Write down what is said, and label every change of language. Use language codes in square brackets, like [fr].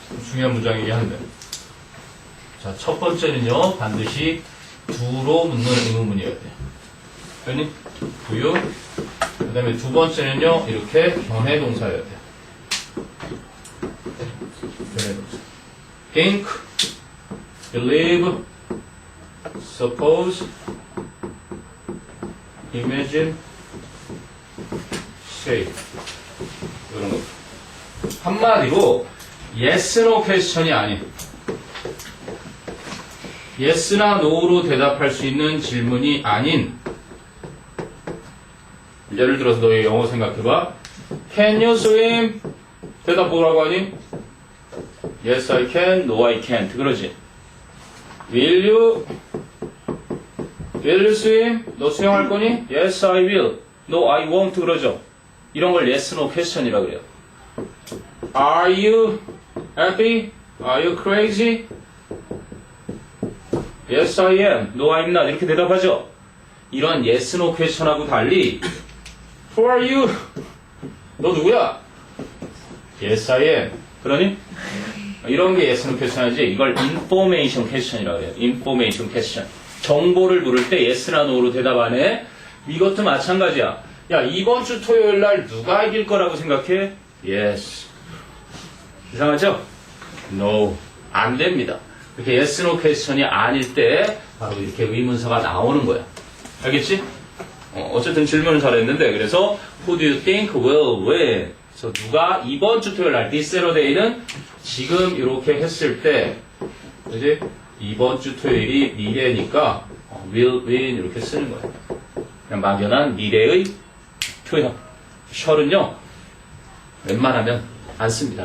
[ko] 중요한 문장이긴 한데. 자, 첫 번째는요, 반드시 do로 묻는 의문문이어야 돼. 그러니 do요. 그 다음에 두 번째는요, 이렇게 변해 동사여야 돼. 변해 동사. [en] think, believe, suppose, imagine, say. [ko] 이런 거. 한마디로 yes, no 퀘스천이 아닌 yes나 no로 대답할 수 있는 질문이 아닌 예를 들어서 너의 영어 생각해봐. [en] Can you swim? [ko] 대답 뭐라고 하니? [en] Yes, I can. No, I can't. 그러지. Will you swim? [ko] 너 수영할 거니? [en] Yes, I will. No, I won't. 그러죠. [ko] 이런 걸 yes, no question이라 그래요. [en] Are you happy? Are you crazy? Yes, I am. No, I'm not. [ko] 이렇게 대답하죠. [en] 이런 yes, no question [ko] 하고 달리 [en] Who are you? [ko] 너 누구야? [en] Yes, I am. [ko] 그러니? 이런 게 yes, no question이지. 이걸 information question이라고 해요. [en] information question. [ko] 정보를 물을 때 yes나 no로 대답 안 해. 이것도 마찬가지야. 야, 이번 주 토요일 날 누가 이길 거라고 생각해? Yes. 이상하죠? No. 안 됩니다. 이렇게 yes, no question이 아닐 때 바로 이렇게 의문사가 나오는 거야. 알겠지? 어쨌든 질문을 잘했는데 그래서 [en] Who do you think will win? [ko] 그래서 누가 이번 주 토요일 날 [en] this Saturday [ko] 는 지금 이렇게 했을 때 그지? 이번 주 토요일이 미래니까 will win 이렇게 쓰는 거예요. 그냥 막연한 미래의 표현. shall은요 웬만하면 안 씁니다.